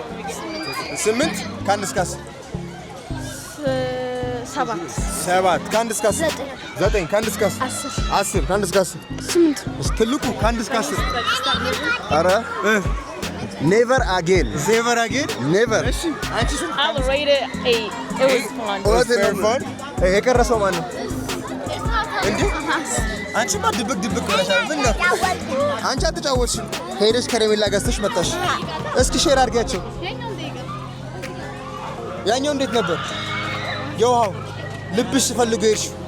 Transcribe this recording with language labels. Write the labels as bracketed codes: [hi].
[am] 8 ከአንድ እስከ 10 7 ከአንድ እስከ 10 9 ከአንድ እስከ 10 ከአንድ እስከ 10 8 ትልቁ ከአንድ እስከ 10 ኧረ [en] never again never [am] እሺ አንቺ [en] I would rate it 8 it was fun was it fun [am] የቀረሰው ማን ነው እንዴ አንቺማ ድብቅ ብለሻል ምን ነው አንቺ አትጫወትሽም ሄደሽ ከረሜላ ገዝተሽ መጣሽ እስኪ ሼር አድርጊያቸው ያኛው እንዴት ነበር የውሃው ልብሽ ፈልጎ ሄድሽ